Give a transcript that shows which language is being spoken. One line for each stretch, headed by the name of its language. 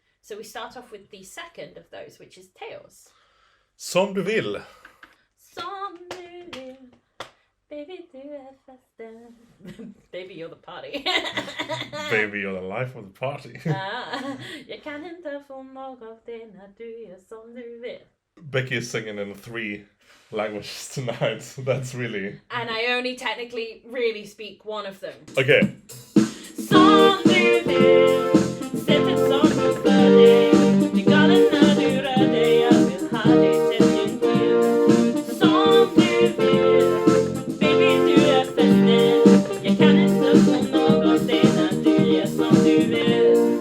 English: So we start off with the second of those, which is Theoz.
Swedish: Som du vill. Som du vill, baby du är festen.
English: Baby you're the party. Baby you're the life of the party.
Swedish: Jag kan inte få nog av det när du är som du vill.
English: Becky is singing in 3 languages tonight. So that's really... And I only technically really speak one of them. Okay.
Swedish: Som du vill, sättet som du för dig. Du galen när du rör dig, jag vill ha dig tätt intill. Som du vill, baby du är festen. Jag kan inte få nog av dig när du gör som du vill.